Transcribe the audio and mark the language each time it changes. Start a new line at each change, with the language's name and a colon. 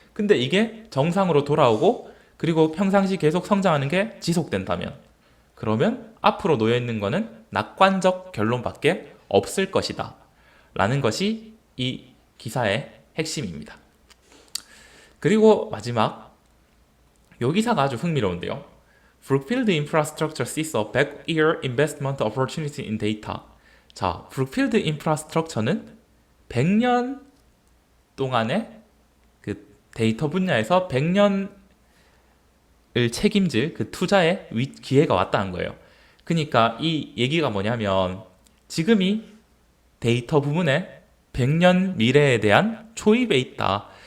Korean: 근데 이게 정상으로 돌아오고 그리고 평상시 계속 성장하는 게 지속된다면 그러면 앞으로 놓여있는 거는 낙관적 결론밖에 없을 것이다 라는 것이 이 기사의 핵심입니다. 그리고 마지막 요 기사가 아주 흥미로운데요.
English: Brookfield Infrastructure sees a back-year investment opportunity in data.
Korean: 자, 브룩필드 인프라스트럭처는 100년 동안의 그 데이터 분야에서 100년을 책임질 그 투자의 기회가 왔다는 거예요. 그러니까 이 얘기가 뭐냐면 지금이 데이터 부분에 100년 미래에 대한 초입에 있다.